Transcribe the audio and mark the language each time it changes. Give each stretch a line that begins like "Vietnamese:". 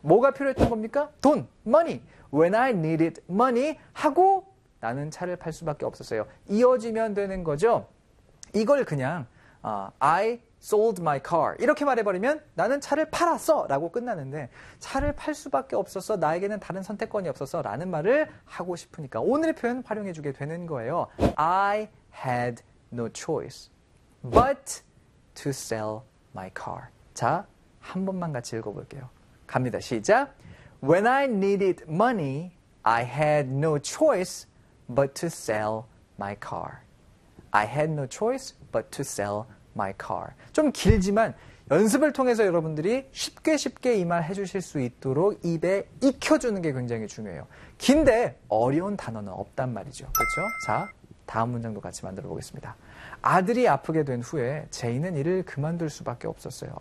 Korean: 뭐가 필요했던 겁니까? 돈, money.
English: When I needed money
Korean: 하고 나는 차를 팔 수밖에 없었어요. 이어지면 되는 거죠. 이걸 그냥
English: I sold my car
Korean: 이렇게 말해버리면 나는 차를 팔았어 라고 끝나는데 차를 팔 수밖에 없었어 나에게는 다른 선택권이 없었어 라는 말을 하고 싶으니까 오늘의 표현 활용해주게 되는 거예요.
English: I had no choice but to sell my car.
Korean: 자, 한 번만 같이 읽어볼게요. 갑니다. 시작.
English: When I needed money I had no choice but to sell my car. I had no choice but to sell my car.
Korean: 좀 길지만 연습을 통해서 여러분들이 쉽게 쉽게 이 말 해주실 수 있도록 입에 익혀주는 게 굉장히 중요해요. 긴데 어려운 단어는 없단 말이죠. 그렇죠? 자, 다음 문장도 같이 만들어 보겠습니다. 아들이 아프게 된 후에 제이는 일을 그만둘 수밖에 없었어요.